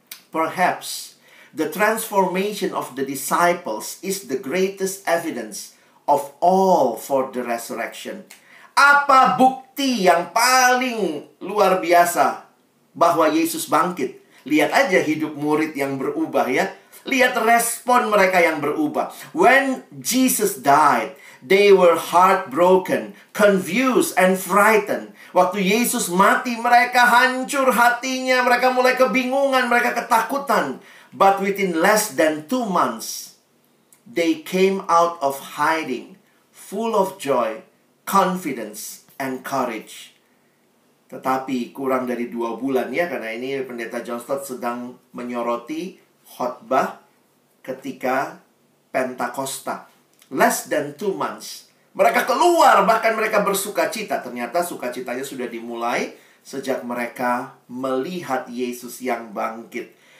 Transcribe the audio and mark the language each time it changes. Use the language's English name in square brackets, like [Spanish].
[English] Perhaps the transformation of the disciples is the greatest evidence of all for the resurrection. [Indonesian] Apa bukti yang paling luar biasa bahwa Yesus bangkit? Lihat aja hidup murid yang berubah ya. Lihat respon mereka yang berubah. [English] When Jesus died, they were heartbroken, confused, and frightened. [Indonesian] Waktu Yesus mati, mereka hancur hatinya. Mereka mulai kebingungan, mereka ketakutan. [English] But within less than 2 months, they came out of hiding, full of joy, confidence, and courage. [Indonesian] Tetapi kurang dari 2 bulan ya, karena ini Pendeta John Stott sedang menyoroti khotbah ketika Pentakosta. [English] Less than 2 months. [Indonesian] Mereka keluar, bahkan mereka bersukacita. Ternyata sukacitanya sudah dimulai sejak mereka melihat Yesus yang bangkit.